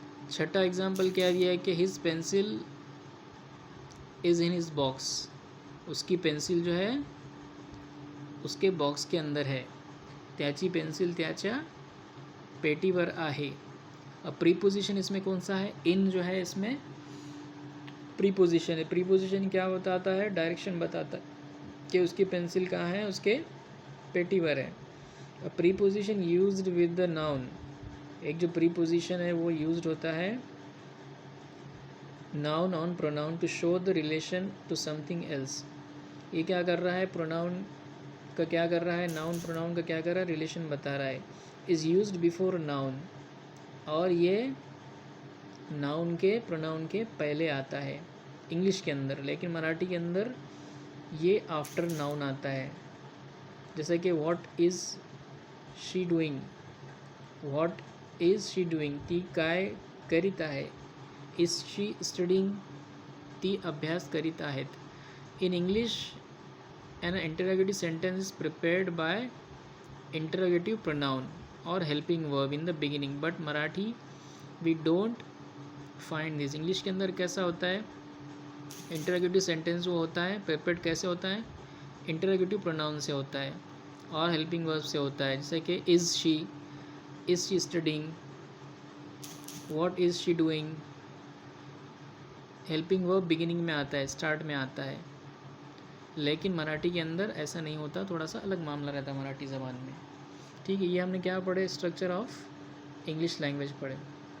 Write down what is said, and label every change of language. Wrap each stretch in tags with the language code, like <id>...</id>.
<hi>छठा एग्जाम्पल क्या दिया है कि</hi> <en>his pencil is in his box,</en> <hi>उसकी पेंसिल जो है उसके बॉक्स के अंदर है।</hi> <mr>त्याची पेंसिल त्याच्या पेटीवर आहे।</mr> <hi>अब प्रीपोजिशन इसमें कौन सा है, इन जो है इसमें प्रीपोजिशन है। प्रीपोजिशन क्या बताता है, डायरेक्शन बताता है कि उसकी पेंसिल कहाँ है, उसके पेटीवर है। अब preposition</hi> <en>used with the noun,</en> <hi>एक जो प्रीपोजिशन है वो यूज्ड होता है noun on pronoun</hi> <en>To show the relation to something else.</en> <hi>ये क्या कर रहा है, प्रोनाउन का क्या कर रहा है, नाउन प्रोनाउन का क्या कर रहा है, रिलेशन बता रहा है।</hi> <en>is used before noun,</en> <hi>और ये नाउन के प्रोनाउन के पहले आता है इंग्लिश के अंदर, लेकिन मराठी के अंदर ये आफ्टर नाउन आता है। जैसे कि</hi> <en>what is she doing, what is she doing,</en> <mr>ती काय करीत आहे।</mr> <en>is she studying,</en> <mr>ती अभ्यास करीत आहेत।</mr> <en>In English an interrogative sentence is prepared by interrogative pronoun or helping verb in the beginning, but Marathi we don't find this.</en> <hi>English के अंदर कैसा होता है, interrogative sentence वो होता है prepared कैसे होता है, interrogative pronoun से होता है और helping verb से होता है। जैसे कि</hi> <en>is she studying, what is she doing,</en> <hi>helping verb beginning में आता है, start में आता है, लेकिन मराठी के अंदर ऐसा नहीं होता, थोड़ा सा अलग मामला रहता है मराठी ज़बान में। ठीक है, ये हमने क्या पढ़े, स्ट्रक्चर ऑफ इंग्लिश लैंग्वेज पढ़े।</hi>